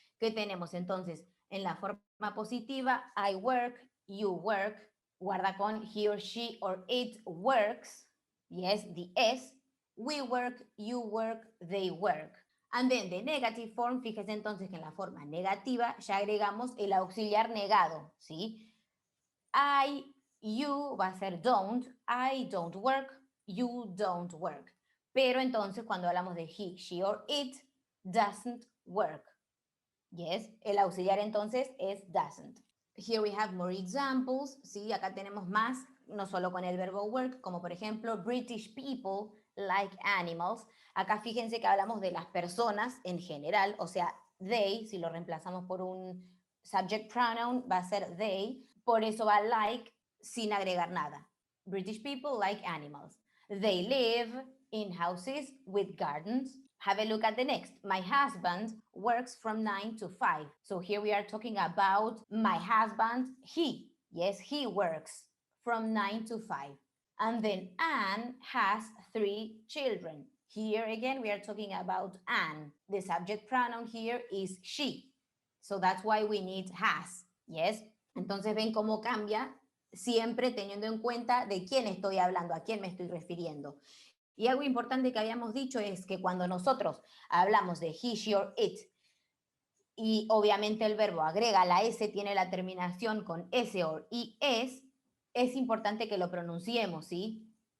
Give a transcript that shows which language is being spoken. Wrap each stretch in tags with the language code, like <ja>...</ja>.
<es>Que tenemos entonces en la forma positiva,</es> <en>I work, you work,</en> <es>guarda con</es> <en>he or she or it works, yes, the S, we work, you work, they work. And then the negative form,</en> <es>fíjese entonces que en la forma negativa ya agregamos el auxiliar negado, ¿sí?</es> <en>I, you</en> <es>va a ser</es> <en>don't, I don't work, you don't work.</en> <es>Pero entonces cuando hablamos de</es> <en>he, she or it, doesn't work. Yes,</en> <es>el auxiliar entonces es</es> <en>doesn't. Here we have more examples, ¿sí?</en> <es>Acá tenemos más, no solo con el verbo work, como por ejemplo,</es> <en>British people like animals.</en> <es>Acá fíjense que hablamos de las personas en general, o sea, they, si lo reemplazamos por un subject pronoun, va a ser they, por eso va like sin agregar nada.</es> <en>British people like animals. They live in houses with gardens. Have a look at the next. My husband works from 9 to 5. So here we are talking about my husband, he. Yes, he works from 9 to 5. And then Anne has 3 children. Here again, we are talking about Anne. The subject pronoun here is she. So that's why we need has. Yes.</en> <es>Entonces ven cómo cambia siempre teniendo en cuenta de quién estoy hablando, a quién me estoy refiriendo. Y algo importante que habíamos dicho es que cuando nosotros hablamos de he, she or it, y obviamente el verbo agrega la S, tiene la terminación con S or es importante que lo pronunciemos, ¿sí?</es>